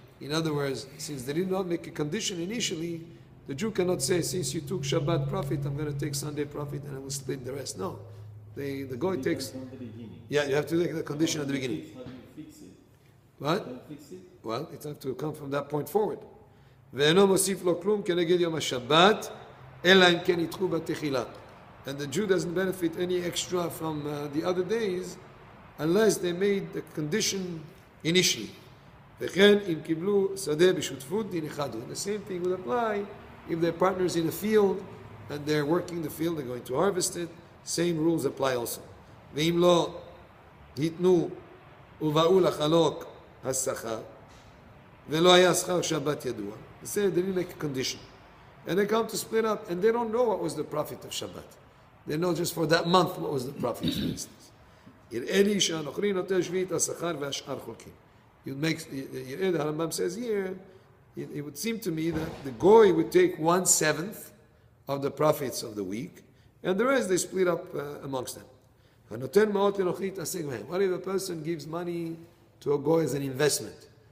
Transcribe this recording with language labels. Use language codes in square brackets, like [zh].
[en] In other words, since they did not make a condition initially, the Jew cannot say, since you took Shabbat profit, I'm going to take Sunday profit and I will split the rest. No. The goy takes... Yeah, you have to take the condition at the beginning. What? Well, it has to come from that point forward. [he] ואינו מוסיף לו כלום כנגד יום השבת, אלא אם כן יתחו בתחילה. [en] And the Jew doesn't benefit any extra from the other days unless they made the condition initially. [he] וכן אם קיבלו שדה בשותפות דין אחד. [en] The same thing would apply if they're partners in a field and they're working the field, they're going to harvest it. Same rules apply also. [he] ואם לא היתנו ובאו לחלוק השכר ולא היה שכר שבת ידוע. [en] They say they didn't make a condition. And they come to split up and they don't know what was the profit of Shabbat. They know just for that month what was the profit, for instance. [he] יראה לי שהנוכרי נוטל שביעית השכר והשאר חולקים. [en] The Rambam says here, it would seem to me that the goy would take 1/7 of the profits of the week, and the rest they split up amongst them. What if a person gives money to a goy as an investment?